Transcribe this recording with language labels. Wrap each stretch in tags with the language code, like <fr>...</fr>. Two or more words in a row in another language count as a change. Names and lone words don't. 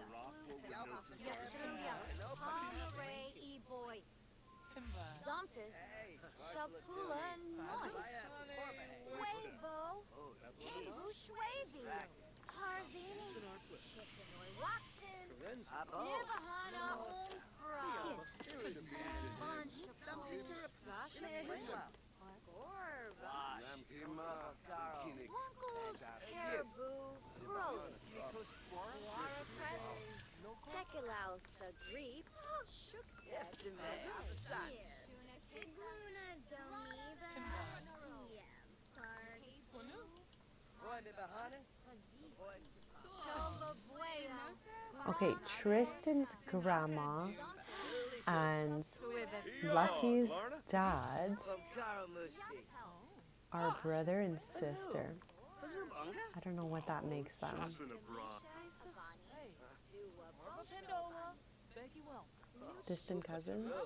<en>Hamaray, E-Boy, Zumpus, Shapula, Noit, Wavo, Engush Wavy, Karzini, Kisanoy Watson, Nibahana, Umbra, Bunch of Gasha Gorba, Uncle Teraboo, Frolis, Wara Krezel, Sekelaus, Grebe, Shukset, Sigluna, Doniva, Okay, Tristan's grandma and Lucky's dad are brother and sister. I don't know what that makes them. Distant cousins?</en>